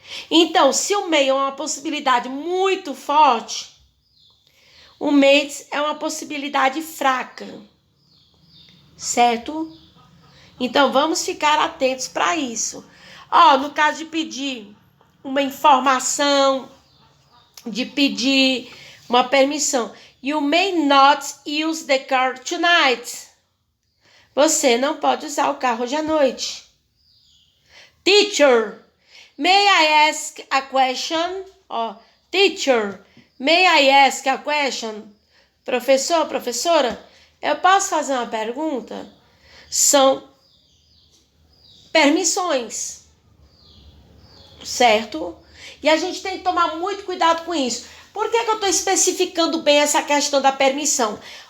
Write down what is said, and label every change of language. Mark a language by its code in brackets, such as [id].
[pt] Então, se o may é uma possibilidade muito forte, o may é uma possibilidade fraca. Certo? Então, vamos ficar atentos para isso. No caso de pedir uma informação, de pedir uma permissão. [en] You may not use the car tonight. [pt] Você não pode usar o carro hoje à noite. [en] Teacher, may I ask a question? Teacher, may I ask a question? [pt] Professor, professora, eu posso fazer uma pergunta? São permissões. Certo? E a gente tem que tomar muito cuidado com isso. Por que eu estou especificando bem essa questão da permissão?